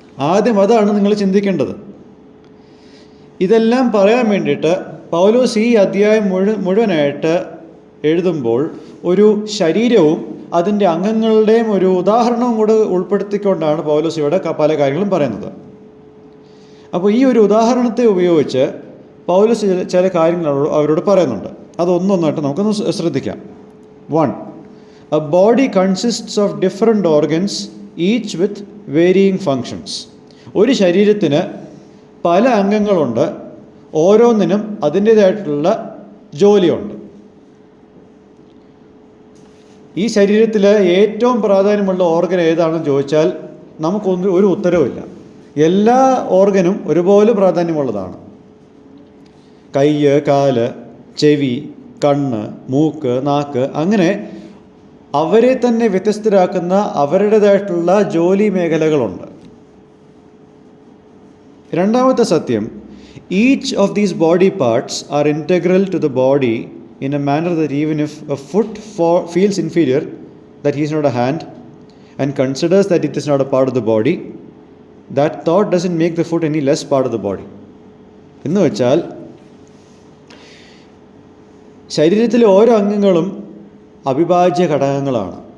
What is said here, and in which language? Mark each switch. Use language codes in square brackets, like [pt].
[ml] ആദ്യം അതാണ് നിങ്ങൾ ചിന്തിക്കേണ്ടത്. ഇതെല്ലാം പറയാൻ വേണ്ടിയിട്ട് പൗലോസ് ഈ അധ്യായം മുഴുവനായിട്ട് എഴുതുമ്പോൾ ഒരു ശരീരവും അതിൻ്റെ അംഗങ്ങളുടെയും ഒരു ഉദാഹരണവും കൂടെ ഉൾപ്പെടുത്തിക്കൊണ്ടാണ് പൗലോസ് ഇവിടെ പല കാര്യങ്ങളും പറയുന്നത്. അപ്പോൾ ഈ ഒരു ഉദാഹരണത്തെ ഉപയോഗിച്ച് പൗലോസ് ചില കാര്യങ്ങൾ അവരോട് പറയുന്നുണ്ട്. അതൊന്നൊന്നായിട്ട് നമുക്കൊന്ന് ശ്രദ്ധിക്കാം. 1. [en] A body consists of different organs, each with varying functions. [ml] ഒരു ശരീരത്തിന് പല അംഗങ്ങളുണ്ട്, ഓരോന്നിനും അതിൻ്റേതായിട്ടുള്ള ജോലിയുണ്ട്. ഈ ശരീരത്തിൽ ഏറ്റവും പ്രാധാന്യമുള്ള ഓർഗൻ ഏതാണെന്ന് ചോദിച്ചാൽ ഒരു ഉത്തരവുമില്ല. എല്ലാ ഓർഗനും ഒരുപോലെ പ്രാധാന്യമുള്ളതാണ്. കൈ, കാല്, ചെവി, കണ്ണ്, മൂക്ക്, നാക്ക്, അങ്ങനെ അവരെ തന്നെ വ്യത്യസ്തരാക്കുന്ന അവരുടേതായിട്ടുള്ള ജോലി മേഖലകളുണ്ട്. [en] രണ്ടാമത്തെ സത്യം, each of these body parts are integral to the body in a manner that even if a foot feels inferior, that he is not a hand, and considers that it is not a part of the body, that thought doesn't make the foot any less part of the body. [ml] എന്ന് വെച്ചാൽ ശരീരത്തിലെ ഓരോ അംഗങ്ങളും അവിഭാജ്യ ഘടകങ്ങളാണ്.